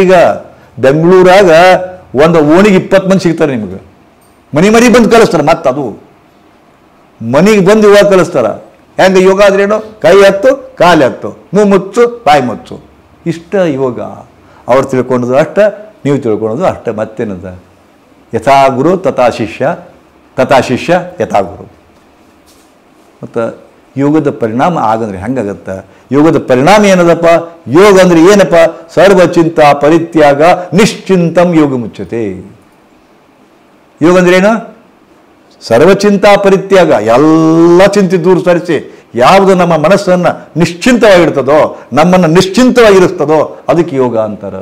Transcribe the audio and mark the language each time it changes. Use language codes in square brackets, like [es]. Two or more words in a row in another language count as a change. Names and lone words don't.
[kn] ಈಗ ಬೆಂಗಳೂರಾಗ ಒಂದು ಓಣಿಗೆ 20 ಮಂದಿ ಸಿಗ್ತಾರೆ ನಿಮಗೆ. ಮನೆ ಬಂದು ಕಲಿಸ್ತಾರೆ. ಮತ್ತು ಅದು ಮನೆಗೆ ಬಂದು ಯೋಗ ಕಲಿಸ್ತಾರೆ. ಹೆಂಗೆ ಯೋಗ ಆದ್ರೇನು? ಕೈ ಹತ್ತು, ಕಾಲು ಹತ್ತು, ಮುಚ್ಚು, ಬಾಯಿ ಮುಚ್ಚು, ಇಷ್ಟ ಯೋಗ. ಅವ್ರು ತಿಳ್ಕೊಳ್ಳೋದು ಅಷ್ಟ, ನೀವು ತಿಳ್ಕೊಳ್ಳೋದು ಅಷ್ಟೇ, ಮತ್ತೇನದ? [sa] ಯಥಾ ಗುರು ತಥಾ ಶಿಷ್ಯ ಯಥಾ ಗುರು. [kn] ಮತ್ತು ಯೋಗದ ಪರಿಣಾಮ ಆಗಂದ್ರೆ ಹೆಂಗಾಗತ್ತೆ? ಯೋಗದ ಪರಿಣಾಮ ಏನದಪ್ಪ? ಯೋಗ ಅಂದ್ರೆ ಏನಪ್ಪ? [sa] ಸರ್ವಚಿಂತ ಪರಿತ್ಯಾಗ ನಿಶ್ಚಿಂತಂ ಯೋಗ ಮುಚ್ಚತೆ. [kn] ಯೋಗ ಅಂದ್ರೆ ಏನು? [sa] ಸರ್ವಚಿಂತ ಪರಿತ್ಯಾಗ, [kn] ಎಲ್ಲ ಚಿಂತೆ ದೂರ ಸರಿಸಿ ಯಾವುದು ನಮ್ಮ ಮನಸ್ಸನ್ನು ನಿಶ್ಚಿಂತವಾಗಿರ್ತದೋ, ನಮ್ಮನ್ನು ನಿಶ್ಚಿಂತವಾಗಿರಿಸ್ತದೋ ಅದಕ್ಕೆ ಯೋಗ ಅಂತಾರೆ.